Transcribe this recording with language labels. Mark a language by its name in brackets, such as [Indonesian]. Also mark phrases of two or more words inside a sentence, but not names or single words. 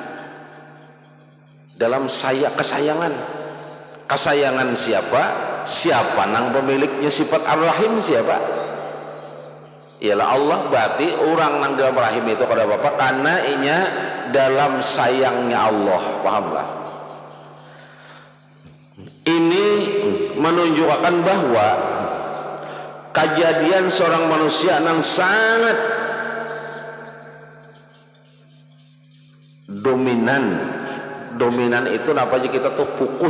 [Indonesian] Dalam kesayangan. Kesayangan siapa? Siapa nang pemiliknya sifat Ar-Rahim siapa? Ialah Allah. [Banjar] Berarti orang nang dalam rahim itu kada apa-apa karena inya dalam sayangnya Allah. Pahamlah? [Indonesian] Ini menunjukkan bahwa kejadian seorang manusia yang sangat dominan itu apa aja kita tuh fokus.